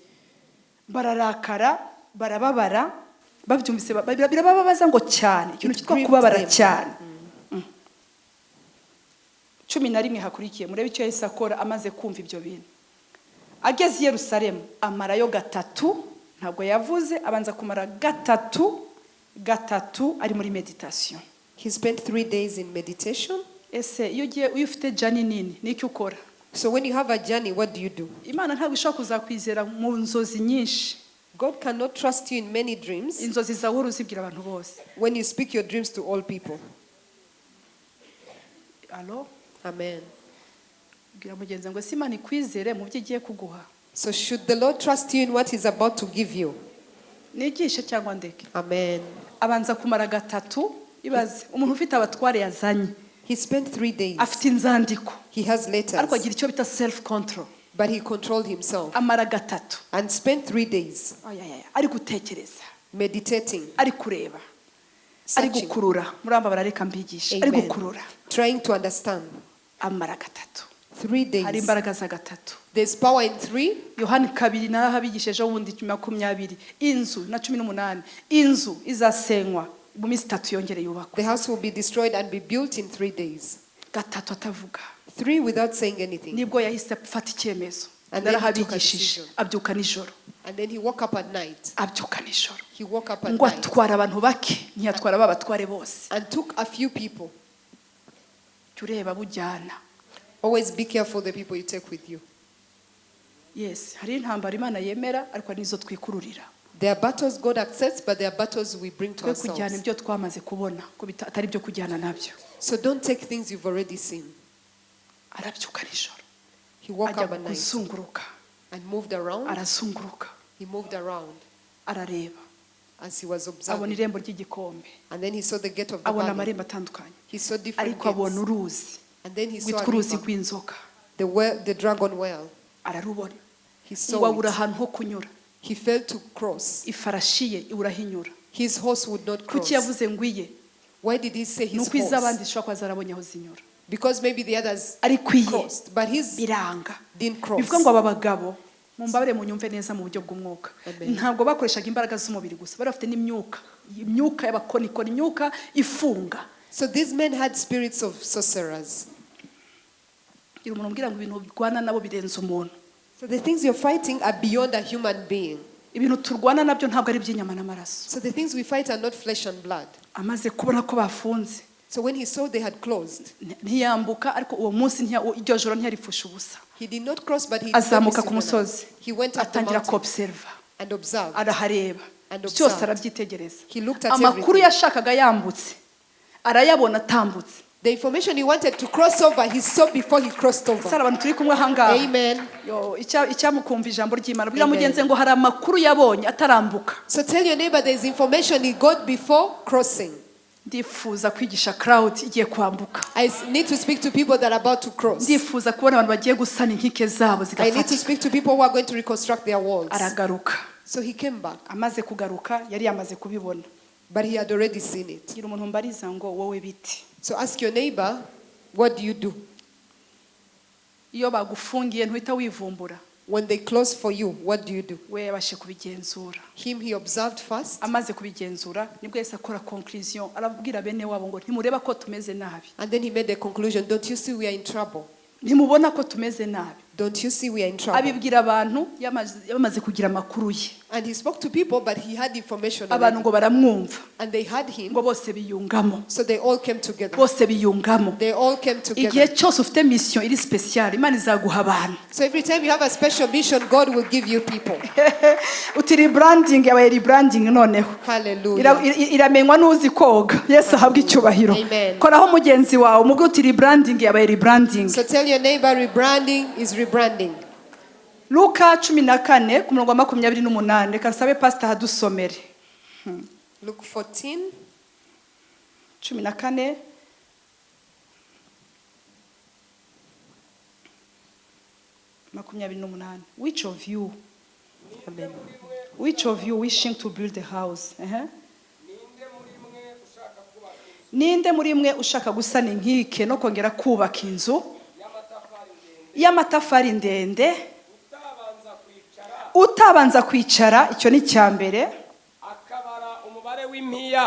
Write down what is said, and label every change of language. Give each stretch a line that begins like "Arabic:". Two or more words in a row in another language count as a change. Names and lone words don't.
Kinyarwanda: Bararakara, barababara, babyumvise birababaza ngo cyane, ikintu cyitwa kubabara cyane. 11 hakurikiye murebe icyo Yesu akora amaze kumva ibyo bintu. Ageze i Yerusalemu amarayo gatatu, ntabwo yavuze, abanza kumara gatatu ari muri meditation.
English: He spent 3 days in meditation.
Kinyarwanda: Ese iyo ufite jani nini niki ukora?
English: So when you have a journey, what do you do?
Kinyarwanda: Imana ntabwo ishobora kuzakwizera mu nzozi nyinshi.
English: God cannot trust you in many dreams
Kinyarwanda: Inzozi zawe uzibwira abantu bose.
English: when you speak your dreams to all people.
Kinyarwanda: Allo? Amen. Bwira mugenzi ngo Imana ikwizere mu byo igiye kuguha.
English: So should the Lord trust you in what He's about to give you?
Kinyarwanda: Nigishe cyangwa ndeke. Amen. Abanza kumara gatatu, ibaze umuntu ufite abatware yazanye.
English: He spent 3 days.
Kinyarwanda: Afite inzandiko.
English: He has
Kinyarwanda: Ariko
English: letters,
Kinyarwanda: agira icyo bita
English: self control. but he controlled himself
Kinyarwanda: Amara gatatu.
English: and spent 3 days
Kinyarwanda: Ari gutekereza,
English: meditating,
Kinyarwanda: ari kureba, ari
English: searching.
Kinyarwanda: gukurura. Muramba barareka mbigisha. Ari Amen. gukurura.
English: Trying to understand.
Kinyarwanda: Amara gatatu.
English: 3
Kinyarwanda: Hari
English: days.
Kinyarwanda: imbaraga za gatatu.
English: There's power in 3.
Kinyarwanda: Yohani 2 narahabigishije ubundi 20. Inzu na 18. Inzu izasenywa mu minsi 3 yongere yubakwa.
English: The house will be destroyed and be built in 3 days.
Kinyarwanda: Gatatu atavuga.
English: 3 without saying anything.
Kinyarwanda: Nibwo yahise afata icyemezo.
English: And then he took a
Kinyarwanda: Narahabigishije.
English: decision.
Kinyarwanda: Abyuka nijoro.
English: And then he woke up at night.
Kinyarwanda: Abyuka nijoro.
English: He woke up at
Kinyarwanda: Ngo
English: night
Kinyarwanda: atwara abantu bake, ntiyatwara babatware bose.
English: and took a few people.
Kinyarwanda: Tureba bujyana.
English: Always be careful the people you take with you. Yes,
Kinyarwanda: hari intambara Imana yemera ariko nizo twikururira.
English: There are battles God accepts, but there are battles we bring to
Kinyarwanda: Twe kujyana
English: ourselves.
Kinyarwanda: ibyo twamaze kubona ko atari byo kujyana nabyo.
English: So don't take things you've already seen.
Kinyarwanda: Arabyuka nijoro.
English: He woke
Kinyarwanda: Ajya
English: up at night
Kinyarwanda: kuzunguruka.
English: and moved around.
Kinyarwanda: Arazunguruka.
English: He moved around
Kinyarwanda: Arareba.
English: as he was
Kinyarwanda: Abona
English: observing.
Kinyarwanda: irembo ry'igikombe.
English: And then he saw the gate of the
Kinyarwanda: Abona
English: valley.
Kinyarwanda: amarembo atandukanye.
English: He saw different
Kinyarwanda: Ariko abona
English: gates.
Kinyarwanda: uruzi.
English: And then he saw
Kinyarwanda: Rwitwa
English: a
Kinyarwanda: uruzi
English: river,
Kinyarwanda: rw'inzoka.
English: the dragon well.
Kinyarwanda: Ararubona.
English: He saw
Kinyarwanda: Iwabura
English: it.
Kinyarwanda: ahantu ho kunyura.
English: He failed to cross.
Kinyarwanda: Ifarashi ye iburahinyura.
English: His horse would not cross.
Kinyarwanda: Kuki yavuze ngo iye?
English: Why did he say his
Kinyarwanda: Nuko iz'abandi
English: horse?
Kinyarwanda: zishobora kuba zarabonye aho zinyura.
English: Because maybe the others
Kinyarwanda: Ariko iye
English: crossed, but his
Kinyarwanda: biranga.
English: didn't cross.
Kinyarwanda: Bivuga ngo aba bagabo mumbabare munyumve neza mu buryo bw'umwuka. Amen. Ntabwo bakoreshaga imbaraga z'umubiri gusa, bari bafite n'imyuka. Imyuka y'abakonikoni, imyuka ifunga.
English: So these men had spirits of sorcerers.
Kinyarwanda: Gira umuntu umbwira ngo ibintu birwana nabo birenze umuntu.
English: So the things you're fighting are beyond a human being.
Kinyarwanda: Ibintu turwana nabyo ntabwo ari iby'inyama n'amaraso.
English: So the things we fight are not flesh and blood.
Kinyarwanda: Amaze kubona ko bafunze.
English: So when he saw they had closed,
Kinyarwanda: ntiyambuka, ariko uwo munsi iryo joro ntiyaripfusha ubusa.
English: he did not cross, but he did not
Kinyarwanda: Azamuka ku
English: miss the night.
Kinyarwanda: musozi,
English: He went up the
Kinyarwanda: atangira
English: mountain
Kinyarwanda: kuobserva,
English: and observed.
Kinyarwanda: arahareba,
English: And
Kinyarwanda: byose
English: observed.
Kinyarwanda: arabyitegereza.
English: He looked at
Kinyarwanda: Amakuru
English: everything.
Kinyarwanda: yashakaga yambutse arayabona atambutse.
English: The information he wanted to cross over, he saw before he crossed over.
Kinyarwanda: Sara abantu turi kumwe ahangaha. Amen. Yo, icyamukumva ijambo ry'Imana. Bwira Amen. mugenzi ngo hari amakuru yabonye atarambuka.
English: So tell your neighbor there is information he got before crossing.
Kinyarwanda: Ndifuza kwigisha crowd igiye kwambuka.
English: I need to speak to people that are about to cross.
Kinyarwanda: Ndifuza kubona abantu bagiye gusana inkike zabo
English: I need to
Kinyarwanda: zigafata.
English: speak to people who are going to reconstruct their walls.
Kinyarwanda: Aragaruka.
English: So he came back,
Kinyarwanda: Amaze kugaruka yari yamaze kubibona.
English: but he had already seen it.
Kinyarwanda: Gira umuntu mbariza ngo wowe biti.
English: So ask your neighbor, what do you do?
Kinyarwanda: Iyo bagufungiye ntuhita wivumbura.
English: When they close for you, what do you do?
Kinyarwanda: We yabashe kubigenzura.
English: Him he observed first,
Kinyarwanda: Amaze kubigenzura nibwo yese akora conclusion, arabwira bene wabo ngo ntimureba ko tumeze nabi.
English: and then he made a conclusion. Don't you see we are in trouble?
Kinyarwanda: Ntimubona ko tumeze nabi.
English: Don't you see we are in trouble?
Kinyarwanda: Abibwira abantu yamaze kugira amakuru ye.
English: And he spoke to people, but he had information
Kinyarwanda: Abantu
English: already.
Kinyarwanda: ngo baramwumva.
English: And they had him,
Kinyarwanda: Ngo bose biyungamo.
English: so they all came together.
Kinyarwanda: Bose biyungamo.
English: They all came
Kinyarwanda: Igihe
English: together.
Kinyarwanda: cyose ufite mission iri special, Imana izaguha abantu.
English: So every time you have a special mission, God will give you people.
Kinyarwanda: Uti rebranding yabaye rebranding noneho. Hallelujah. Iramenywa n'uzi koga. Yesu ahabwe icyubahiro. Amen. Koraho mugenzi wawe umubwo uti rebranding yabaye rebranding.
English: So tell your neighbor, rebranding is rebranding.
Kinyarwanda: Luka 14 ku murongo wa 28 reka nsabe pastor hadusomere.
English: Luke 14. 14 28. Which of you Amen. wishing to build a house?
Kinyarwanda: Ninde muri mwe ushaka gusana inkike no kongera kubaka inzu y'amatafari ndende utabanza kwicara, icyo ni cyambere, akabara umubare w'impiya